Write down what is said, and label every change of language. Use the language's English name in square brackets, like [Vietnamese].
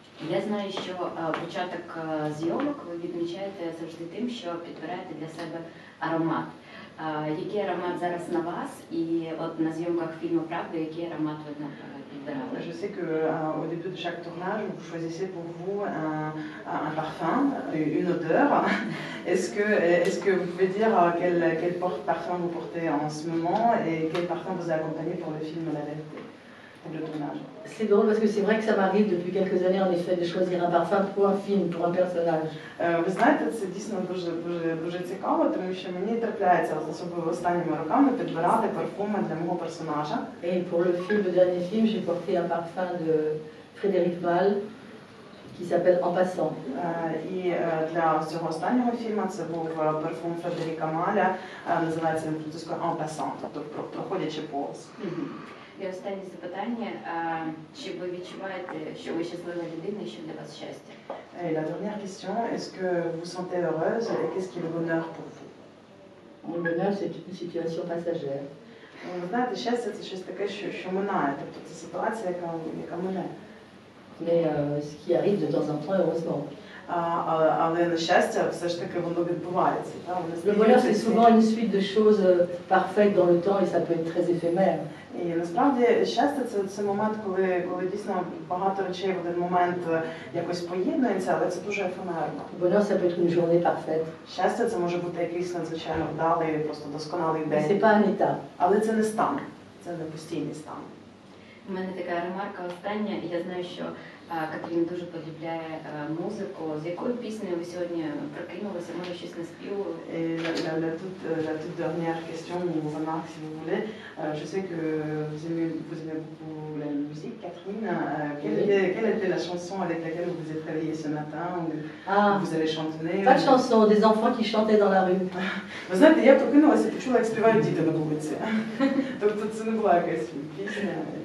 [Ukrainian] Я знаю, що початок зйомок ви відмічаєте завжди тим, що підбираєте для себе аромат. Який аромат зараз на вас? І от на зйомках фільму «Правда», який аромат ви підбирали? [French] Je sais qu'au début de chaque tournage, vous choisissez pour vous un parfum, une odeur. Est-ce que vous pouvez dire quel parfum vous portez en ce moment et quel parfum vous a accompagné pour le film La Vérité, pour le tournage? C'est drôle parce que c'est vrai que ça m'arrive depuis quelques années, en effet, de choisir un parfum pour un film, pour un personnage. [Ukrainian] Ви знаєте, це дійсно дуже цікаво, тому що мені трапляється, особливо останніми роками, підбирати парфуми для мого персонажа. [French] Et pour le dernier film, j'ai porté un parfum de Frédéric Malle qui s'appelle En passant. [Ukrainian] І для цього останнього фільму це був парфум Фредеріка Маля, називається він французькою En passant, тобто проходячи повз. І останнє запитання, чи ви відчуваєте, що ви щаслива людина і що для вас щастя? [French] Et la dernière question, est-ce que vous vous sentez heureuse et qu'est-ce qui est le bonheur pour vous? Le bonheur, c'est une situation passagère. [Ukrainian] Ви знаєте, щастя це щось таке, що минає, тобто це ситуація, яка мине. [French] Mais ce qui arrive de temps en temps, heureusement. [Ukrainian] Але на щастя, все ж таки воно відбувається. [French] Le bonheur, c'est souvent une suite de choses parfaites dans le temps et ça peut être très éphémère. [Ukrainian] І насправді щастя це момент, коли дійсно багато речей в один момент якось поєднуються, але це дуже ефемерно. [French] Le bonheur, ça peut être une journée parfaite. [Ukrainian] Щастя це може бути якийсь надзвичайно вдалий, просто досконалий [French] Mais c'est [Ukrainian] день. [French] pas un état. [Ukrainian] Але це не стан, це не постійний стан. У мене така ремарка остання. Я знаю, що Катерина дуже полюбляє музику. З якою піснею ви сьогодні прокинулися? Може, щось наспівали? [French] Et la toute dernière question ou remarque, si vous voulez, je sais que vous aimez beaucoup la musique, Catherine. Quelle était la chanson avec laquelle vous vous êtes réveillée ce matin ou vous avez chantonné? Pas de chanson, des enfants qui chantaient dans la rue. [Ukrainian] Ви знаєте, я прокинулася і почула, як співають діти на вулиці. Тобто це не була якась пісня.